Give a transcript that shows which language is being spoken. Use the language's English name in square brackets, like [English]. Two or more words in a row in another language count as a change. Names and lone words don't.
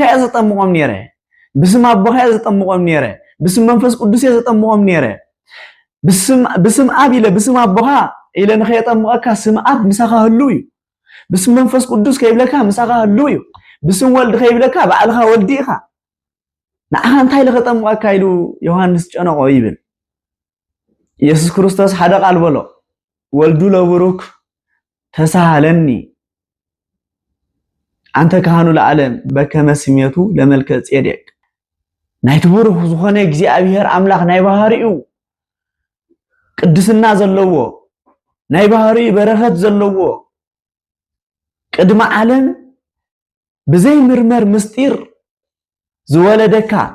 [Tigrinya] እየ ዘጠምቆም ነይረ፣ ብስም አቦኻ እየ ዘጠምቆም ነይረ፣ ብስም መንፈስ ቅዱስ እየ ዘጠምቆም ነይረ። ብስም አብ ኢለ ብስም አቦኻ ኢለ ንኸየጠምቀካ ስም አብ ምሳኻ ህሉ እዩ። ብስም መንፈስ ቅዱስ ከይብለካ ምሳኻ ህሉ እዩ። ብስም ወልድ ከይብለካ ባዕልኻ ወልዲ ኢኻ። ንዓኻ እንታይ ኢለ ከጠምቀካ ኢሉ ዮሐንስ ጨነቆ ይብል። ኢየሱስ ክርስቶስ ሓደ ቃል በሎ [Geez] ወልዱ ለቡሩክ ተሳሃለኒ አንተ ካህኑ ለዓለም በከመ ስሜቱ ለመልከ ጼዴቅ። [Tigrinya] ናይቲ ብሩክ ዝኾነ እግዚአብሔር አምላክ ናይ ባህሪኡ ቅድስና ዘለዎ ናይ ባህሪ በረኸት ዘለዎ ቅድመ ዓለም ብዘይ ምርመር ምስጢር ዝወለደካ